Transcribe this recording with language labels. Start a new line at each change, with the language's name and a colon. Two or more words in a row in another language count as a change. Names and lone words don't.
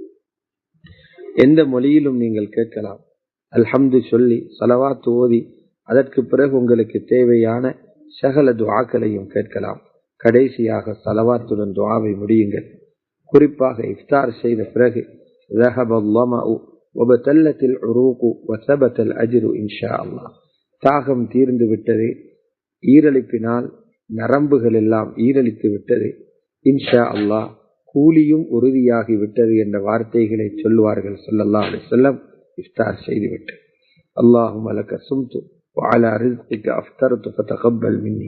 Tamil: எந்த மொழியிலும் நீங்கள் கேட்கலாம். அல்ஹம்து சொல்லி ஸலவாத் ஓதி அதற்கு பிறகு உங்களுக்கு தேவையான சகல துஆக்களையும் கேட்கலாம். கடைசியாக ஸலவாத்துடன் துஆவை முடியுங்கள். குறிப்பாக இஃப்தார் செய்த பிறகு
Arabic: ذهب الظمأ وبتلت العروق وثبت الأجر إن شاء الله.
Tamil: தாகம் தீர்ந்து விட்டது, ஈரலிப்பினால் நரம்புகள் எல்லாம் ஈரலித்து விட்டது,
Arabic: إن شاء الله
Tamil: கூலியும் உறுதியாகி விட்டது என்ற வார்த்தைகளை சொல்லுவார்கள்
Arabic: صلى الله عليه وسلم
Tamil: இஃப்தார் செய்துவிட்டு.
Arabic: اللهم لك صمت وعلى رزقك أفطرت فتقبل مني.